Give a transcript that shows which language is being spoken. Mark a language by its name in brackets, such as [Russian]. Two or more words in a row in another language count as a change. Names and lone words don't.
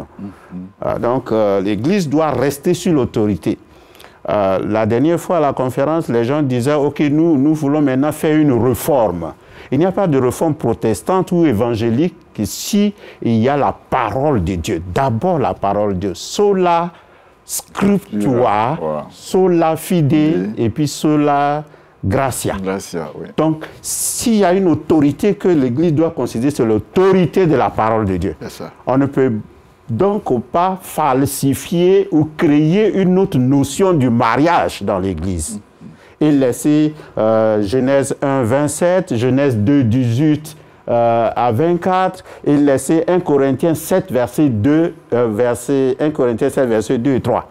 [French] Donc l'Église doit rester sur l'autorité. La dernière fois à la conférence, les gens disaient « Ok, nous voulons maintenant faire une réforme ». Il n'y a pas de réforme protestante ou évangélique si il y a la parole de Dieu. D'abord la parole de Dieu. [Latin] Sola scriptura, sola fide, [French] et puis [Latin] sola gratia. [French] Oui. Donc, s'il y a une autorité que l'Église doit considérer, c'est l'autorité de la parole de Dieu. On ne peut donc pas falsifier ou créer une autre notion du mariage dans l'Église. Et laisser Genèse 1, 27, Genèse 2, 18 à 24, et laisser 1 Corinthiens 7, verset 2, 1 Corinthiens 7, verset 2 et 3.